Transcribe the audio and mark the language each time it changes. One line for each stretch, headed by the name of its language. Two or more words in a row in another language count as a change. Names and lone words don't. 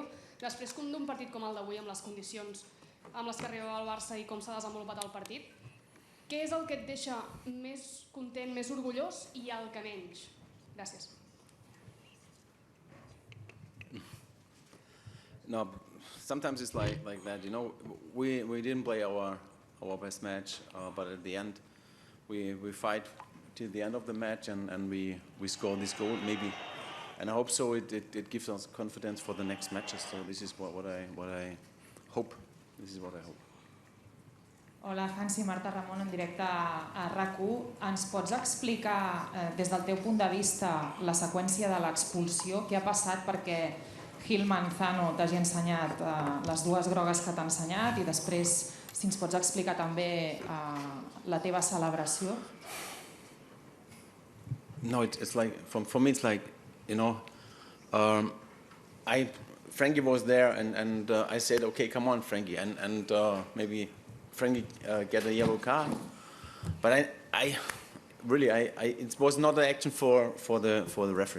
Catalan: Després d'un partit com el d'avui, amb les condicions amb les que arribava el Barça i com s'ha desenvolupat el partit, què és el que et deixa més content, més orgullós i el que menys? Gràcies.
English: No, sometimes it's like that, you know. We didn't play our best match, but at the end, we fight till the end of the match, and we score this goal. and I hope so. It gives us confidence for the next matches. So this is what I hope. This is what I hope.
Catalan: Hola, Hansi, Marta Ramon, en directe a RAC1. Ens pots explicar, des del teu punt de vista, la seqüència de l'expulsió? Què ha passat perquè Gil Manzano t'hagi ensenyat les dues grogues que t'ha ensenyat i després, si ens pots explicar també la teva celebració?
English: No, it's like, for me it's like, you know, Frankie was there and I said, okay, come on, Frankie, and maybe Frankie get a yellow card, but I really it was not an action for the referee.